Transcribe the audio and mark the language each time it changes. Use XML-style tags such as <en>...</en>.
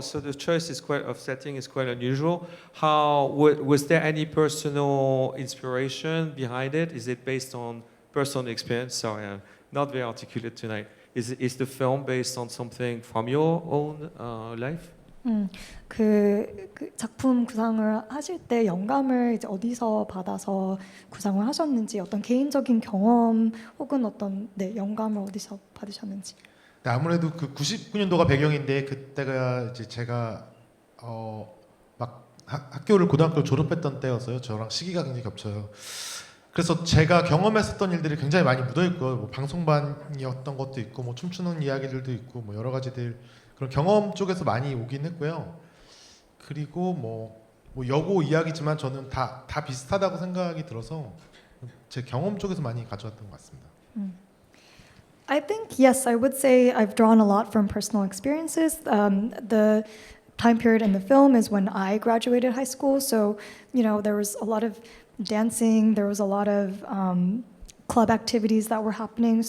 <en>So the choice of setting is quite unusual. How was there any personal inspiration behind it? Is it based on personal experience? Sorry, I'm not very articulate tonight. Is the film based on something from your own life?</en> <ko>그 작품 구상을 하실 때 영감을 이제 어디서 받아서 구상을 하셨는지, 어떤 개인적인 경험 혹은 어떤 영감을 어디서 받으셨는지. 네, 아무래도 그 99년도가 배경인데 그때가 이제 제가 막 학교를 고등학교를 졸업했던 때였어요. 저랑 시기가 굉장히 겹쳐요. 그래서 제가 경험했었던 일들이 굉장히 많이 묻어있고 뭐 방송반이었던 것도 있고 뭐 춤추는 이야기들도 있고 뭐 여러 가지들 그런 경험 쪽에서 많이 오긴 했고요. 그리고 뭐 여고 이야기지만 저는 다 비슷하다고 생각이 들어서 제 경험 쪽에서 많이 가져왔던 것 같습니다.</ko> <en>I think, yes, I would say I've drawn a lot from personal experiences. The time period in the film is when I graduated high school, so there was a lot of dancing, there was a lot of club activities that were happening.</en>